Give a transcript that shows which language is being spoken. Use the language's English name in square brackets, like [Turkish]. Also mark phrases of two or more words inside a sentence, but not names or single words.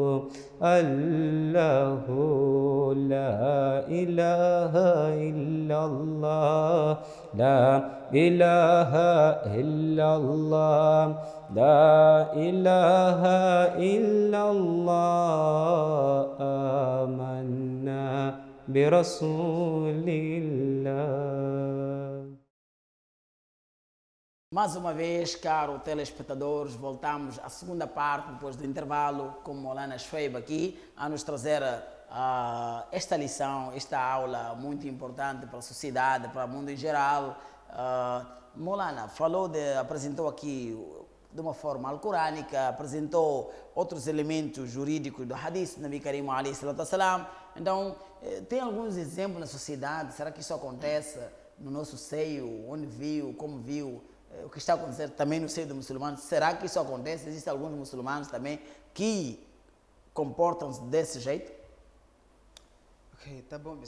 [Arabic] الله لا إله إلا الله لا إله إلا الله لا إله إلا الله آمنا برسول الله. [Portuguese] Mais uma vez, caro telespectadores, voltamos à segunda parte, depois do intervalo, com Maulana Shuaib aqui, a nos trazer esta lição, esta aula muito importante para a sociedade, para o mundo em geral. Maulana apresentou aqui de uma forma alcorânica, apresentou outros elementos jurídicos do hadith do [Arabic] نبي كريم عليه الصلاة والسلام. [Portuguese] Então, tem alguns exemplos na sociedade, será que isso acontece no nosso seio, onde viu, como viu? O que está acontecendo também no seio dos muçulmanos, será que isso acontece? Existem alguns muçulmanos também que comportam-se desse jeito? Ok, tá bom.